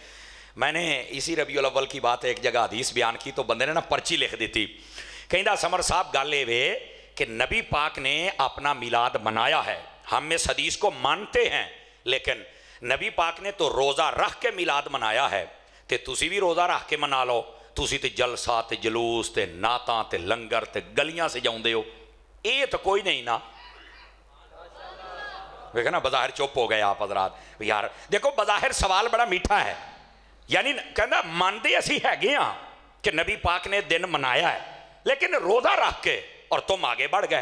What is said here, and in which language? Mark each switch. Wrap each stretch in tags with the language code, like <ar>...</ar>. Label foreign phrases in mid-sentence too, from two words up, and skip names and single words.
<ur>میں نے اسی ربیع الاول کی بات ایک جگہ حدیث بیان کی تو بندے نے نا پرچی لکھ دی تھی,</ur> <pa>کہندہ سمر صاحب گالے وے</pa> <ur>کہ نبی پاک نے اپنا میلاد منایا ہے, ہم اس حدیث کو مانتے ہیں, لیکن نبی پاک نے تو روزہ رکھ کے میلاد منایا ہے,</ur> <pa>تے تسی بھی روزہ رکھ کے منا لو. تسی تے جلسہ تے جلوس تے نعتاں تے لنگر تے گلیاں سے جاؤں دے ہو,</pa> <ur>یہ تو کوئی نہیں نا. دیکھیں نا بظاہر چپ ہو گئے آپ حضرات. یار دیکھو بظاہر سوال بڑا میٹھا ہے, یعنی کہنا مانتے اسی ہے گیا کہ نبی پاک نے دن منایا ہے لیکن روزہ رکھ کے, اور تم آگے بڑھ گئے.</ur>